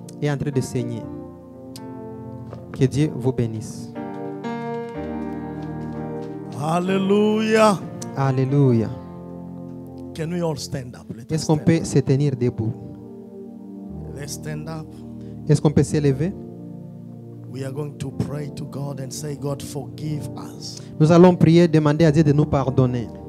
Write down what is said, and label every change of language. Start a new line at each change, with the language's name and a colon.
French: Est en train de saigner. Que Dieu vous bénisse. Alléluia. Alléluia.
English: Can we all stand up?
French: Est-ce qu'on peut se tenir debout?
English: Let's stand up.
French: Est-ce qu'on peut s'élever?
English: We are going to pray to God and say, God, forgive us.
French: Nous allons prier, demander à Dieu de nous pardonner.